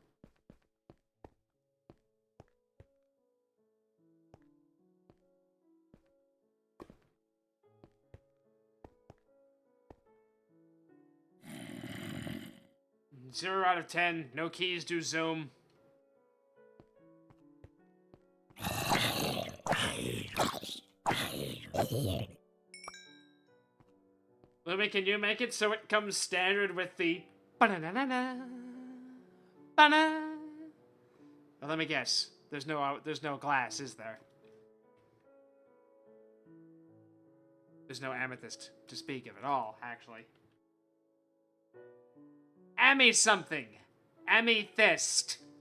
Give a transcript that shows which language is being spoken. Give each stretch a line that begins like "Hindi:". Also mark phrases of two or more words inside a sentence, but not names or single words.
English: Zero out of 10. No keys do zoom. Lumi, can you make it so it comes standard with the ba-na-na-na-na, ba-na? Well, let me guess. There's no glass, is there? There's no amethyst to speak of at all, actually. Ammy something. Amethyst.